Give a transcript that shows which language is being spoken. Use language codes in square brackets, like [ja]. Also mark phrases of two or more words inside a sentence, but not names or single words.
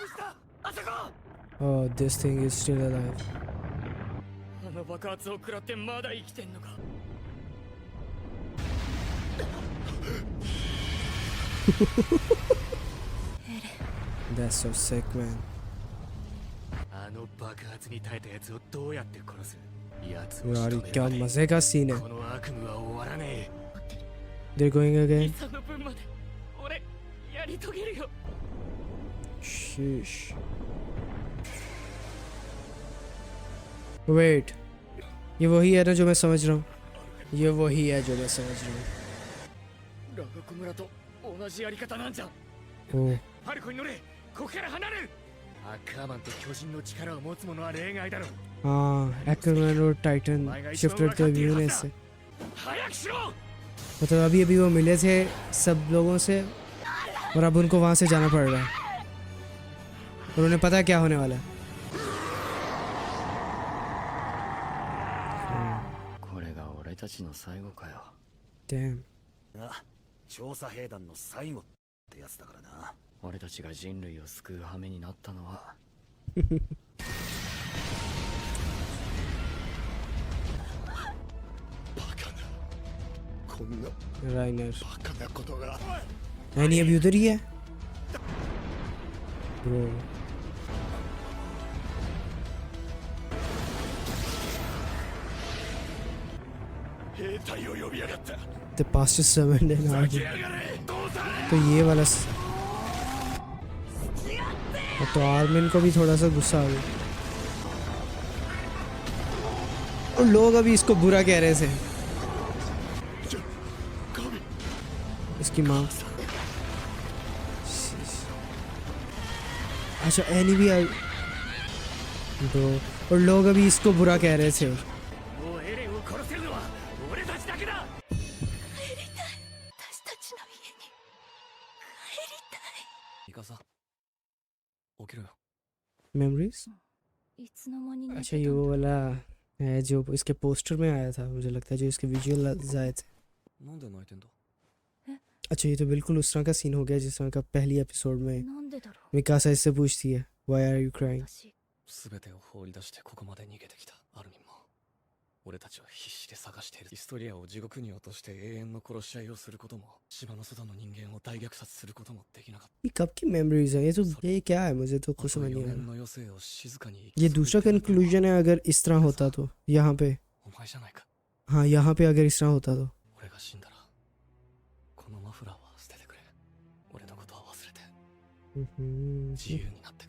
[en] Oh, this thing is still alive. [ja] あの爆発を食らってまだ生きてんのか。 [en] That's so sick, man. [ja] あの爆発に耐えたやつをどうやって殺す。やつを [hi] यार [ja] 仕留め [hi] क्या [ja] られ [hi] मजे का सीन है. [ja] この悪夢は終わらね [en] They're going [ja] え。 [en] again. [ja] その分まで俺やり遂げるよ。 [en] Sheesh. Wait. [hi] ये वही है ना जो मैं समझ रहा हूँ. ये वही है जो मैं समझ रहा हूँ. [ja] ラガコ村と同じやり方なんじゃん。 [en] Oh. [ja] ファルコに乗れ。ここから離れる。アッカーマンと巨人の力を持つ者は例外だろう。 [hi] हाँ एक्वामैन और टाइटन शिफ्ट करते हुए व्यू ने इससे. [ja] 早くしろ。 [hi] मतलब अभी अभी वो मिले थे सब लोगों से और अब उनको वहाँ से जाना पड़ रहा है और उन्हें पता है क्या होने वाला है. [ja] これが俺たちの最後かよ。 [en] Damn. [ja] あ、調査兵団の最後ってやつだからな。俺たちが人類を救う羽目になったのはバカな。こんな राइनर バカなことが。 [hi] नहीं अभी उधर ही है. Bro. [ja] 兵隊を呼びやがった。 [en] The pastor summoned an army. [ja] やがれ。どうだ。 [hi] तो ये वाला तो आर्मिन को भी थोड़ा सा गुस्सा आ गया और लोग अभी इसको बुरा कह रहे थे. इसकी माँ. अच्छा एनी भी आई तो और लोग अभी इसको बुरा कह रहे थे. [ja] もうエレンを殺せるのは俺たちだけだ。私たちの家に帰りたミカサ起きろよ。 मेमोरीज. いいつの間に寝て [hi] अच्छा [ja] た [hi] ये [ja] ん [hi] वो [ja] だ [hi] वाला है जो इसके पोस्टर में आया था मुझे लगता है जो इसके विजुअल आए थे. [ja] なんで泣いてんだ。 [hi] अच्छा ये तो बिल्कुल उस तरह का सीन हो गया जिस तरह का पहली एपिसोड में [ja] なんでだろう [hi] मिकासा इससे पूछती है [en] Why are you crying? [ja] 私すべてを放り出してここまで逃げてきたアルミンも俺たちは必死で探している。ヒストリアを地獄に落として永遠の殺し合いをすることも島の外の人間を大虐殺することもできなかっ [hi] ये कब की मेमोरीज है ये क्या है मुझे तो [ja] た。 [hi] कुछ समझ [ja] 4 [hi] नहीं आ [ja] 年 [hi] रहा. [ja] の余生を静かに [hi] ये दूसरा कंक्लूजन है अगर इस तरह होता तो यहाँ पे [ja] お前じゃないか。 [hi] हाँ यहाँ पे अगर इस तरह होता तो [ja] 俺が死んだらこのマフラーは捨ててくれ。俺のことは忘れて自由になってくれ。